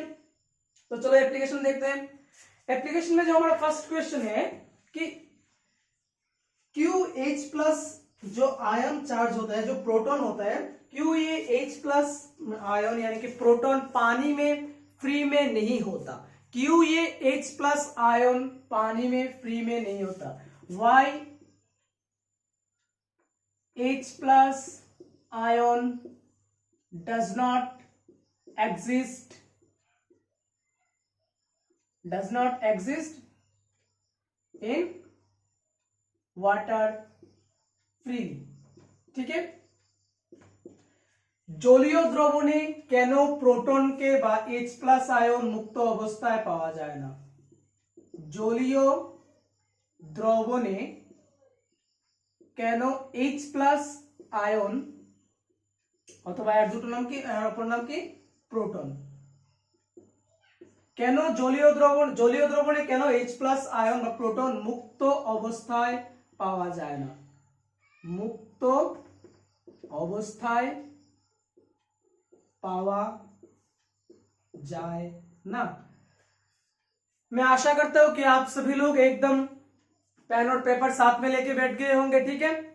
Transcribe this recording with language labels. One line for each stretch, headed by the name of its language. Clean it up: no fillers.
Hindi: तो चलो एप्लीकेशन देखते हैं। एप्लीकेशन में जो हमारा फर्स्ट क्वेश्चन है कि QH प्लस जो आयन चार्ज होता है, जो प्रोटॉन होता है, QH प्लस आयन यानी कि प्रोटॉन पानी में फ्री में नहीं होता। QH प्लस आयन पानी में फ्री में नहीं होता।
English: Why H plus ion does not exist in water freely,
Hindi: ठीक है।
Bangla: জলীয় দ্রবণে কেন প্রোটনকে বা H প্লাস আয়ন মুক্ত অবস্থায় পাওয়া যায় না? জলীয় দ্রবণে কেন H প্লাস আয়ন অথবা এর দুটো নাম কি, এর অপর নাম কি, প্রোটন, কেন জলীয় দ্রবণে কেন H প্লাস আয়ন বা প্রোটন মুক্ত অবস্থায় পাওয়া যায় না? মুক্ত অবস্থায়
Hindi: पावा जाए ना। मैं आशा करता हूं कि आप सभी लोग एकदम पेन और पेपर साथ में लेके बैठ गए होंगे, ठीक है।